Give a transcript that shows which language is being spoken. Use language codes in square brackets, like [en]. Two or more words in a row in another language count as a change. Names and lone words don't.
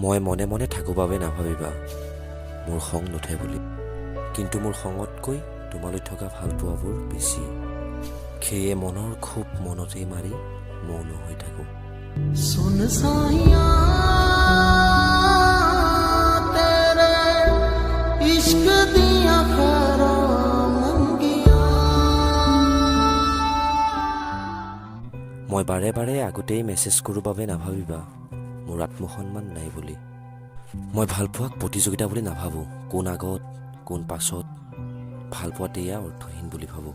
[as] মনে মনে থাকো বাবে নাভাবিবা মোৰ খং নুঠে বুলি, কিন্তু মোৰ খঙতকৈ তোমালৈ থকা ভালপোৱাবোৰ বেছি। সেয়ে মনৰ খুব মনতেই মাৰি মৌন হৈ থাকো। [pa] ਸੁਣ ਸਾਈਆਂ ਤੇਰੇ ਇਸ਼ਕ ਦੀਆਂ ਖ਼ੈਰਾਂ ਮੰਗੀਆਂ। [as] মই বাৰে বাৰে আগতেই মেছেজ কৰোঁ বাবে নাভাবিবা মোৰ আত্মসন্মান নাই বুলি। মই ভালপোৱাক প্ৰতিযোগিতা বুলি নাভাবোঁ, কোন আগত কোন পাছত। ভালপোৱাত এয়া অৰ্থহীন বুলি ভাবোঁ।